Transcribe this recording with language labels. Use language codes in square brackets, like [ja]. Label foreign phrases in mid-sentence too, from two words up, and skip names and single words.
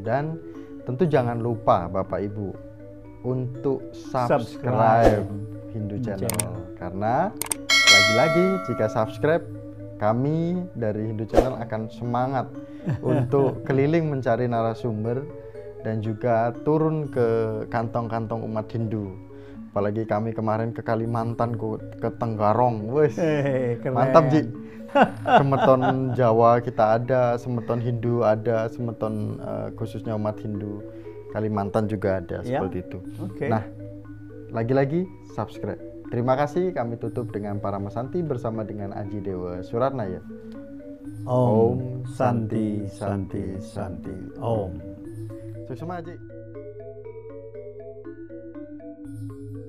[id] Dan tentu jangan lupa Bapak Ibu untuk subscribe Hindu Channel, karena lagi-lagi jika subscribe kami dari Hindu Channel akan semangat untuk keliling mencari narasumber dan juga turun ke kantong-kantong umat Hindu. Apalagi kami kemarin ke Kalimantan, ke Tenggarong, wes Keren. mantap Ji. Semeton Jawa kita ada, semeton Hindu ada, semeton khususnya umat Hindu Kalimantan juga ada Ya. seperti itu. Oke. Nah, lagi-lagi subscribe. Terima kasih, kami tutup dengan para mesanti bersama dengan Aji Dewa Suratnaya. [sa] Om Santi Santi Santi Om. [id] Sukses Aji.